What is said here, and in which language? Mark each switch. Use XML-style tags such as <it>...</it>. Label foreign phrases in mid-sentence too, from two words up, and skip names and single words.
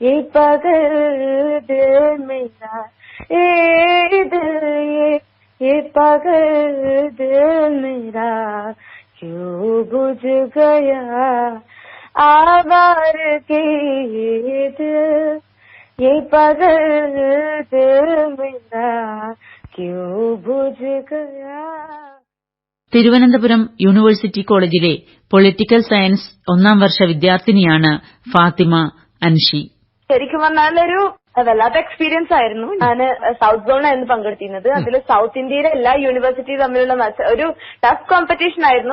<hi>पगल दिल मेरा ये पगल दिल मेरा क्यों बुझ गया आवार के दिल ये पगल दिल मेरा क्यों बुझ गया.</hi> <ml>തിരുവനന്തപുരം യൂണിവേഴ്സിറ്റി കോളേജിലെ</ml> <en>political science</en> <ml>1ാം വർഷ വിദ്യാർത്ഥിനിയാണ് ഫാത്തിമ അൻഷി. ശരിക്കും പറഞ്ഞാലൊരു വല്ലാത്ത എക്സ്പീരിയൻസ് ആയിരുന്നു. ഞാൻ സൗത്ത് സോണിലായിരുന്നു പങ്കെടുത്തിരുന്നത്. അതിൽ സൗത്ത് ഇന്ത്യയിലെ എല്ലാ യൂണിവേഴ്സിറ്റി തമ്മിലുള്ള ഒരു</ml> <en>tough competition</en> <ml>ആയിരുന്നു.</ml>